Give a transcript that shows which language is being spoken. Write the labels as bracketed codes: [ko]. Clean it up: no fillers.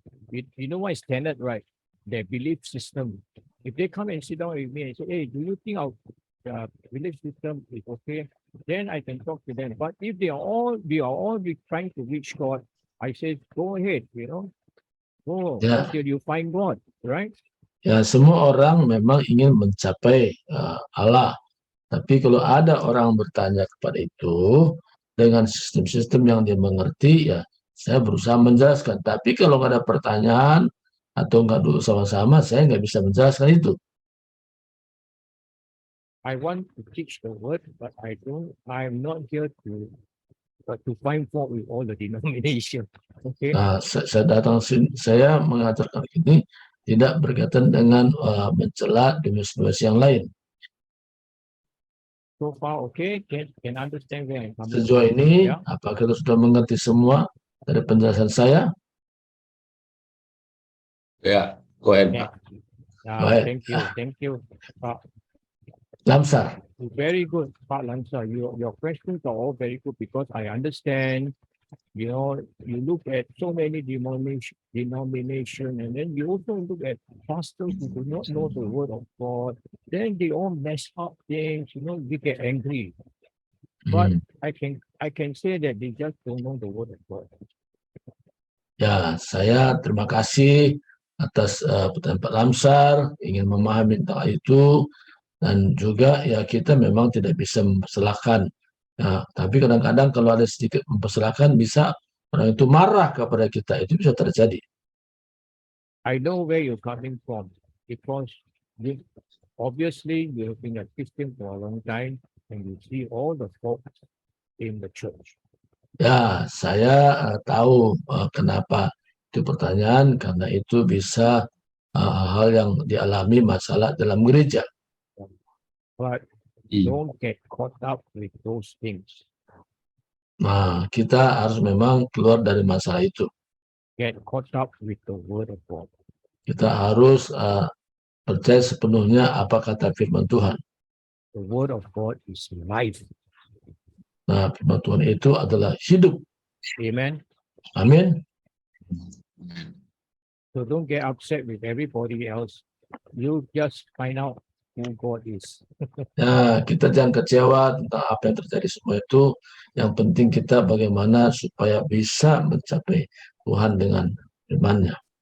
[en] You know what is tenet, right? Their belief system. If they come and sit down with me and say, "Hey, do you think our belief system is okay?" Then I can talk to them. But if we are all trying to reach God, I say, go ahead, go [id] Ya, [en] until you find God, right? [id] ya semua orang memang ingin mencapai Allah. Tapi kalau ada orang bertanya kepada itu dengan sistem-sistem yang dia mengerti, ya saya berusaha menjelaskan. Tapi kalau nggak ada pertanyaan atau nggak duduk sama-sama, saya nggak bisa menjelaskan itu. [en] I want to teach the word, but I'm not here to find fault with all the denomination. Okay. [id] Nah, saya mengajarkan ini tidak berkaitan dengan mencela denominasi yang lain. [en] So far, okay, can understand where I'm coming [id] Sejauh [en] from. [id] ini, [en] Yeah. [id] apakah kita sudah mengerti semua dari penjelasan saya? [en] Ya, go ahead, Yeah. [id] Pak. Baik. [en] Thank you. Lamsar. Very good, Pak Lamsar. Your questions are all very good because I understand. You look at so many denomination, and then you also look at pastors who do not know the word of God. Then they all mess up things. We get angry. But I can say that they just don't know the word of God. [id] Ya, saya terima kasih atas pertanyaan Pak Lamsar, ingin memahami tentang itu, dan juga ya kita memang tidak bisa mempersalahkan. Ya, tapi kadang-kadang kalau ada sedikit mempersalahkan, bisa orang itu marah kepada kita, itu bisa terjadi. [en] I know where you're coming from because obviously you have been a Christian for a long time and you see all the faults in the church. [id] Ya, saya tahu kenapa itu pertanyaan, karena itu bisa hal yang dialami masalah dalam gereja. [en] But don't get caught up with those things. [id] Nah, kita harus memang keluar dari masalah itu. [en] Get caught up with the word of God. [id] Kita harus percaya sepenuhnya apa kata firman Tuhan. [en] The word of God is life. [id] Nah, firman Tuhan itu adalah hidup. [en] Amen. [id] Amin. [en] So don't get upset with everybody else. You just find out who God is. [id] Nah, kita jangan kecewa tentang apa yang terjadi semua itu. Yang penting kita bagaimana supaya bisa mencapai Tuhan dengan firman-Nya.